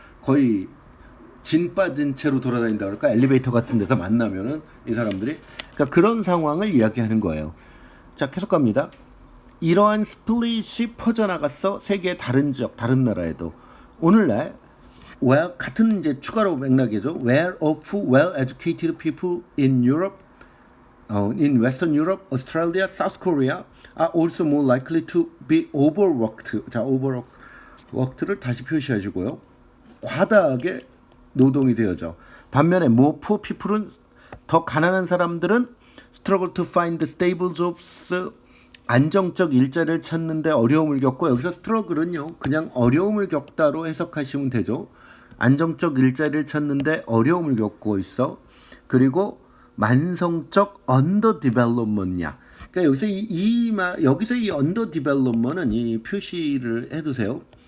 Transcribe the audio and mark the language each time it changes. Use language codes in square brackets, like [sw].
[ko] 거의 진 빠진 채로 돌아다닌다 그럴까? 엘리베이터 같은 데서 만나면은 이 사람들이. 그러니까 그런 상황을 이야기하는 거예요. 자, 계속 갑니다. 이러한 스플릿이 퍼져나갔어. 세계의 다른 지역, 다른 나라에도. 오늘날 같은 이제 추가로 맥락이죠. [en] Where of well-educated people in Europe, in Western Europe, Australia, South Korea are also more likely to be overworked. [ko] 자, overworked를 다시 표시하시고요. 과다하게 노동이 되어져. 반면에 [en] more poor people은 [ko] 더 가난한 사람들은 [en] struggle to find stable jobs. [ko] 안정적 일자리를 찾는데 어려움을 겪고 여기서 스트러글은요 그냥 어려움을 겪다로 해석하시면 되죠. 안정적 일자리를 찾는데 어려움을 겪고 있어. 그리고 만성적 언더 디벨롭먼트냐. 그러니까 여기서 이 언더 디벨롭먼트는 이 표시를 해두세요.